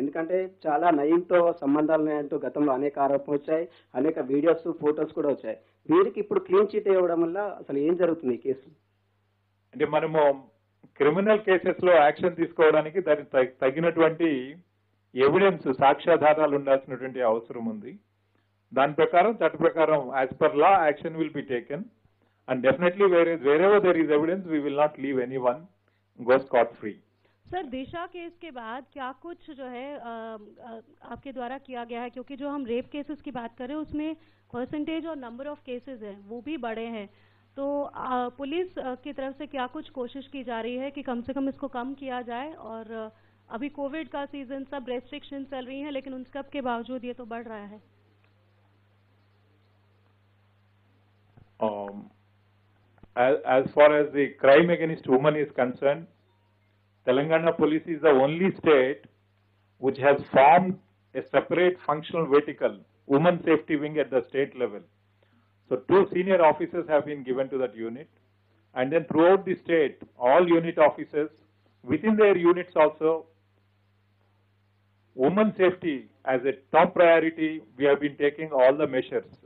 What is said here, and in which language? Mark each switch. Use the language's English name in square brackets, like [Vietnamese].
[Telugu] ఎందుకంటే చాలా నయీంతో సంబంధాలు ఉన్నాయంటూ గతంలో అనేక ఆరోపణలు వచ్చాయి, అనేక వీడియోస్ ఫోటోస్ కూడా వచ్చాయి. వీరికి ఇప్పుడు క్లీన్ చిట్ ఇవ్వడం వల్ల అసలు ఏం జరుగుతుంది ఈ కేసు? అంటే మనము క్రిమినల్ కేసెస్ లో యాక్షన్ తీసుకోవడానికి దానికి తగినటువంటి ఎవిడెన్స్ సాక్ష్యాధారాలు ఉండాల్సినటువంటి అవసరం ఉంది. దాని ప్రకారం చట్ట ప్రకారం [English] As per law action will be taken and definitely wherever there is evidence we will not leave anyone go scot free. [Hindi] Sir Disha case के बाद क्या कुछ जो है आपके द्वारा किया गया है, क्योंकि जो हम रेप केसेस की बात कर रहे हैं उसमें परसेंटेज और नंबर ऑफ केसेस हैं वो भी बड़े हैं, तो पुलिस की तरफ से क्या कुछ कोशिश की जा रही है कि कम से कम इसको कम किया जाए? और अभी कोविड का सीजन, सब रेस्ट्रिक्शन चल रही हैं, लेकिन उन सब के बावजूद ये तो बढ़ रहा है. [English] As far as the crime against women is concerned, Telangana police is the only state which has formed a separate functional vertical, women safety wing at the state level. So 2 senior officers have been given to that unit, and then throughout the state, all unit officers, within their units also, women safety as a top priority, we have been taking all the measures.